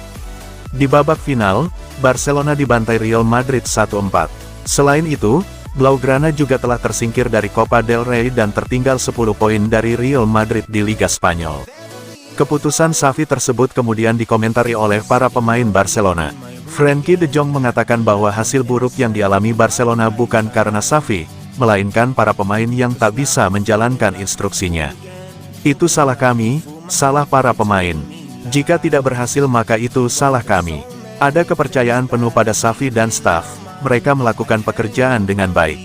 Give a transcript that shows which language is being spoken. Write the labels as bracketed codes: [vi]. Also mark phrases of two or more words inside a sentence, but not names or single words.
[id] Di babak final, Barcelona dibantai Real Madrid 1-4. Selain itu, Blaugrana juga telah tersingkir dari Copa del Rey dan tertinggal 10 poin dari Real Madrid di Liga Spanyol. Keputusan Xavi tersebut kemudian dikomentari oleh para pemain Barcelona. Frenkie de Jong mengatakan bahwa hasil buruk yang dialami Barcelona bukan karena Xavi, melainkan para pemain yang tak bisa menjalankan instruksinya. Itu salah kami, salah para pemain. Jika tidak berhasil maka itu salah kami. Ada kepercayaan penuh pada Xavi dan staf, mereka melakukan pekerjaan dengan baik.